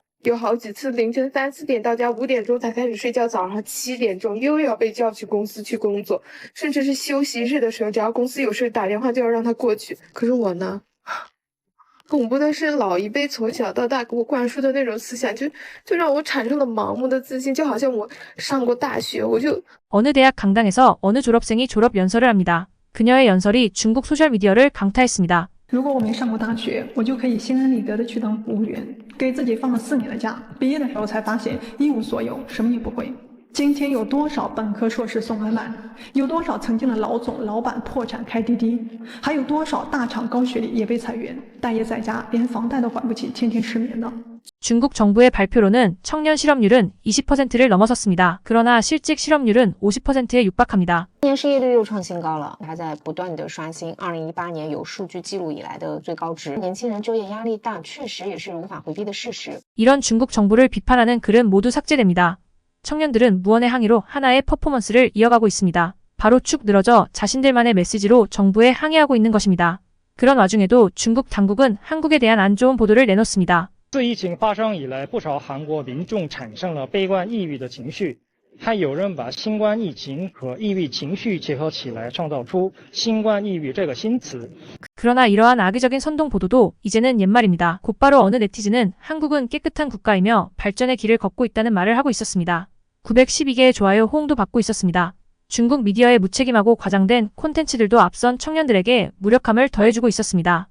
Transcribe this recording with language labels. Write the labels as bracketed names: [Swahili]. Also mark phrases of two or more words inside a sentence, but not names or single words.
[Chinese] 有好几次凌晨3、4点到家，5点钟才开始睡觉，早上7点钟又要被叫去公司去工作，甚至是休息日的时候，只要公司有事打电话就要让他过去。可是我呢，恐怖的是老一辈从小到大给我灌输的那种思想，就让我产生了盲目的自信，就好像我上过大学，我就 [Korean] 어느 대학 강당에서 어느 졸업생이 졸업 연설을 합니다. 그녀의 연설이 중국 소셜미디어를 강타했습니다. [Chinese] 如果我没上过大学，我就可以心安理得的去当服务员，给自己放了4年的假。毕业的时候才发现一无所有，什么也不会。今天有多少本科硕士送外卖？有多少曾经的老总、老板破产开滴滴？还有多少大厂高学历也被裁员，待业在家，连房贷都还不起，天天失眠呢？ [Korean] 중국 정부의 발표로는 청년 실업률은 20%를 넘어섰습니다. 그러나 실직 실업률은 50%에 육박합니다. [Chinese] 今年失业率又创新高了，它在不断的刷新2018年有数据记录以来的最高值。年轻人就业压力大，确实也是无法回避的事实。 [Korean] 이런 중국 정부를 비판하는 글은 모두 삭제됩니다. 청년들은 무언의 항의로 하나의 퍼포먼스를 이어가고 있습니다. 바로 축 늘어져 자신들만의 메시지로 정부에 항의하고 있는 것입니다. 그런 와중에도 중국 당국은 한국에 대한 안 좋은 보도를 내놓습니다. [Chinese] 自疫情发生以来，不少韩国民众产生了悲观抑郁的情绪，还有人把新冠疫情和抑郁情绪结合起来，创造出新冠抑郁这个新词。 [Korean] 그러나 이러한 악의적인 선동 보도도 이제는 옛말입니다. 곧바로 어느 네티즌은 한국은 깨끗한 국가이며 발전의 길을 걷고 있다는 말을 하고 있었습니다. 912개의 좋아요 호응도 받고 있었습니다. 중국 미디어의 무책임하고 과장된 콘텐츠들도 앞선 청년들에게 무력감을 더해주고 있었습니다.